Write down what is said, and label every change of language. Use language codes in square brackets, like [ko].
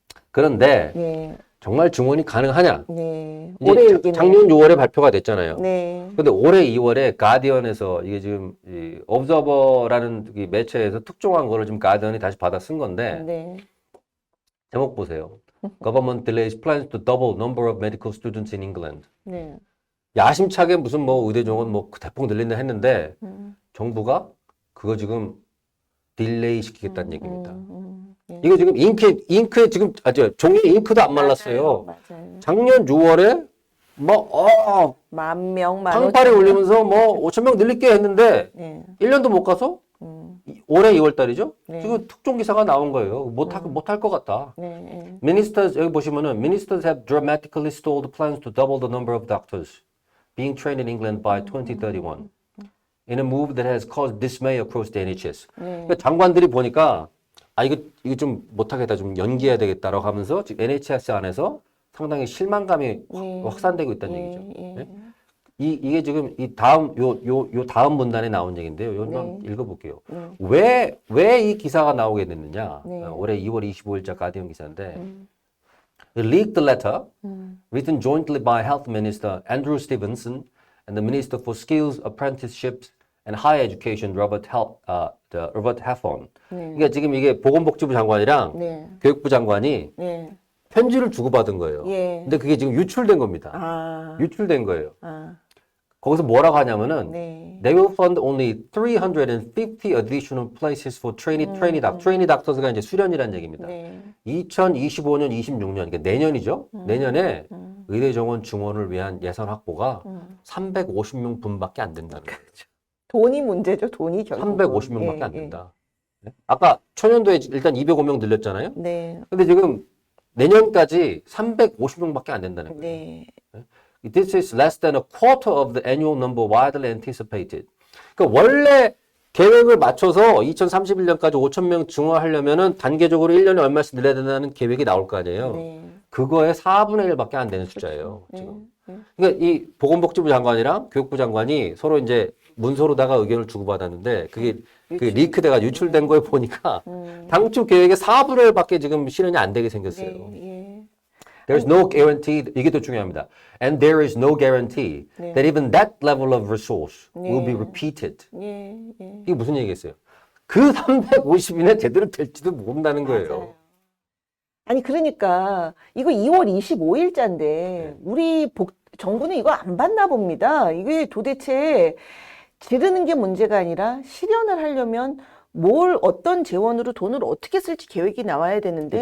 [ko] 그런데 예. 정말 증원이 가능하냐? 네. 이제 올해 얘기는 작년 6월에 발표가 됐잖아요. 네. 근데 올해 2월에 가디언에서 이게 지금 이 observer라는 이 매체에서 특종한 거를 지금 가디언이 다시 받아 쓴 건데 네. 제목 보세요. [en] Government delays plans to double number of medical students in England. [ko] 네. 야심차게 무슨 뭐 의대 정원 뭐 대폭 늘린다 했는데 음. 정부가 그거 지금 딜레이 시키겠다는 얘기입니다. 네. 이거 지금 잉크에 지금 종이에 잉크도 안 말랐어요. 맞아요. 작년 6월에 뭐 10,000명, 상파리 15,000명. 올리면서 뭐 5천 명 늘릴게 했는데 네. 1년도 못 가서 올해 2월 달이죠. 네. 지금 특종 기사가 나온 거예요. 못할 것 같다. 네. 네. [en] Ministers [ko] 여기 보시면은 [en] ministers have dramatically stalled plans to double the number of doctors being trained in England by 2031 in a move that has caused dismay across the NHS. [ko] 그러니까 장관들이 보니까 이거 좀 못하겠다, 좀 연기해야 되겠다라고 하면서 지금 NHS 안에서 상당히 실망감이 확산되고 있다는 얘기죠. 네? 이게 지금 이 다음 요 다음 문단에 나온 얘기인데요. 이거 한번 읽어볼게요. 왜 이 기사가 나오게 됐느냐? 올해 2월 25일자 가디언 기사인데 [en] It leaked the letter written jointly by Health Minister Andrew Stevenson and the Minister for Skills, Apprenticeships and Higher Education Robert Halfon. [ko] 그러니까 지금 이게 보건복지부 장관이랑 네. 교육부 장관이 네. 편지를 주고받은 거예요. 예. 근데 그게 지금 유출된 겁니다. 아. 유출된 거예요. 아. 거기서 뭐라고 하냐면은 네. [en] They will fund only 350 additional places for trainee doctors가 [ko] 이제 수련이라는 얘기입니다. 네. 2025년, 26년, 그러니까 내년이죠. 내년에 의대 정원 증원을 위한 예산 확보가 350명 분밖에 안 된다는 거예요. 돈이 문제죠. 돈이 결국. 350명밖에 안 된다. 네? 아까 초년도에 일단 205명 늘렸잖아요. 네. 근데 지금 내년까지 350명밖에 안 된다는 거예요. 네. [en] This is less than a quarter of the annual number widely anticipated. [ko] 그러니까 원래 계획을 맞춰서 2031년까지 5,000명 증원하려면은 단계적으로 1년에 얼마씩 늘려야 된다는 계획이 나올 거 아니에요. 네. 그거의 4분의 1밖에 안 되는 숫자예요. 지금. 그러니까 이 보건복지부 장관이랑 교육부 장관이 서로 이제 문서로다가 의견을 주고받았는데 그게 리크돼가 유출된 거에 보니까 당초 계획의 4분의 1밖에 지금 실현이 안 되게 생겼어요. 네. [en] There's no guarantee, [ko] 이게 더 중요합니다. [en] And there is no guarantee that even that level of resource will be repeated. [ko] 예. 이게 무슨 얘기겠어요? 그 350인에 제대로 될지도 모른다는 거예요. 맞아요. 아니 그러니까 이거 2월 25일자인데 우리 정부는 이거 안 받나 봅니다. 이게 도대체 지르는 게 문제가 아니라 실현을 하려면 어떤 재원으로 돈을 어떻게 쓸지 계획이 나와야 되는데